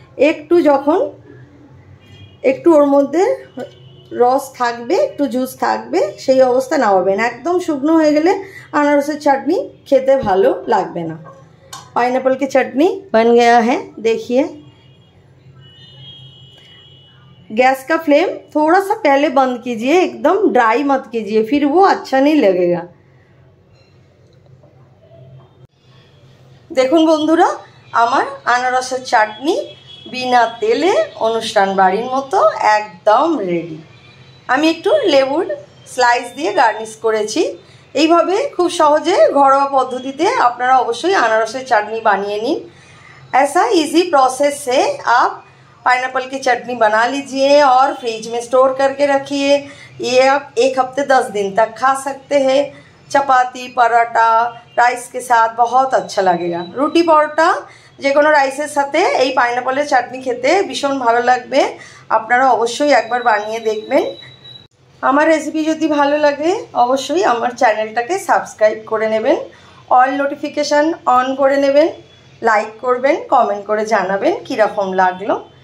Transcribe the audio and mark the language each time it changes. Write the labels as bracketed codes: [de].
[bn] একটু যখন একটু ওর মধ্যে রস থাকবে, একটু জুস থাকবে, সেই অবস্থা নামাবেন। একদম শুকনো হয়ে গেলে আনারসের চাটনি খেতে ভালো লাগবে না। [hi] पाइनएप्पल की चटनी बन गया है, देखिए। गैस का फ्लेम थोड़ा सा पहले बंद कीजिए, एकदम ड्राई मत कीजिए, फिर वो अच्छा नहीं लगेगा। [bn] দেখুন বন্ধুরা, আমার আনারসের চাটনি বিনা তেলে অনুষ্ঠান বাড়ির মতো একদম রেডি। আমি একটু লেবুর স্লাইস দিয়ে গার্নিশ করেছি। এইভাবে খুব সহজে ঘরোয়া পদ্ধতিতে আপনারা অবশ্যই আনারসের চাটনি বানিয়ে নিন। [hi] ऐसा इजी प्रोसेस से आप पाइनएप्पल की चटनी बना लीजिए और फ्रिज में स्टोर करके रखिए। ये आप 1 हफ्ते 10 दिन तक खा सकते हैं। चपाती पराठा राइस के साथ बहुत अच्छा लगेगा। [bn] রুটি পরোটা যে কোনো রাইসের সাথে এই পাইনঅ্যাপলের চাটনি খেতে ভীষণ ভালো লাগবে। আপনারা অবশ্যই একবার বানিয়ে দেখবেন। আমার রেসিপি যদি ভালো লাগে অবশ্যই আমার চ্যানেলটাকে সাবস্ক্রাইব করে নেবেন, অল নোটিফিকেশান অন করে নেবেন, লাইক করবেন, কমেন্ট করে জানাবেন কীরকম লাগলো।